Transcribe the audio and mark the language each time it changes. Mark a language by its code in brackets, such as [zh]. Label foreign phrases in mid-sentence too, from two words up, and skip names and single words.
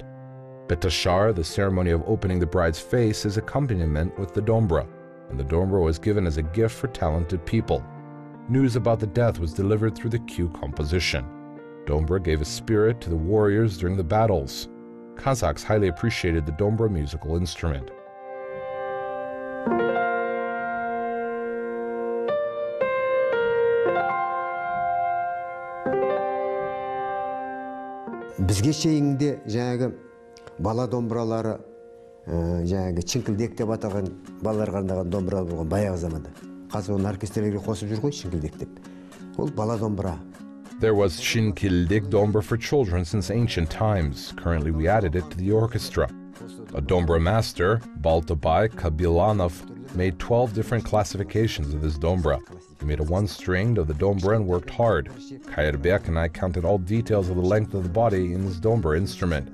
[en] Betashar, the ceremony of opening the bride's face, is accompaniment with the dombra, and the dombra was given as a gift for talented people. News about the death was delivered through the cue composition. Dombra gave a spirit to the warriors during the battles. Kazakhs highly appreciated the dombra musical instrument. [kk] Бізге шейінгі жаңағы бала домбыралары, жаңағы чинкілдек деп атаған балаларға арналған домбыра болған баяғы заманда. Қазір оны оркестрлерге қосып жүр ғой, шинкілдек деп. Ол бала домбыра. [en] There was Shinkildik dombra for children since ancient times. Currently we added it to the orchestra. A dombra master, Baltabai Kabilanov, made 12 different classifications of this dombra. He made a one-stringed of the dombra and worked hard. Kayrbek and I counted all details of the length of the body in this dombra instrument.